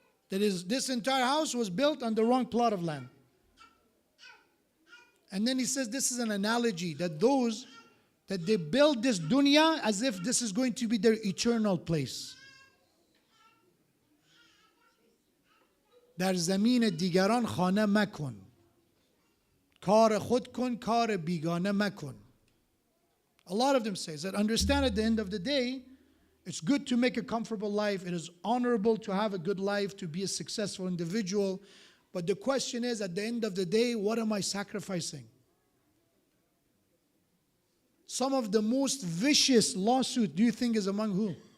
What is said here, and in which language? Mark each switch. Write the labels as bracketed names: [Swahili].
[English] That is, this entire house was built on the wrong plot of land. And then he says this is an analogy that those that they build this dunya as if this is going to be their eternal place. [Persian] در زمین دیگران خانه مکن. کار خود کن، کار بیگانه مکن. [English] A lot of them say that understand at the end of the day, it's good to make a comfortable life. It is honorable to have a good life, to be a successful individual. But the question is, at the end of the day, what am I sacrificing? Some of the most vicious lawsuit, do you think is among who?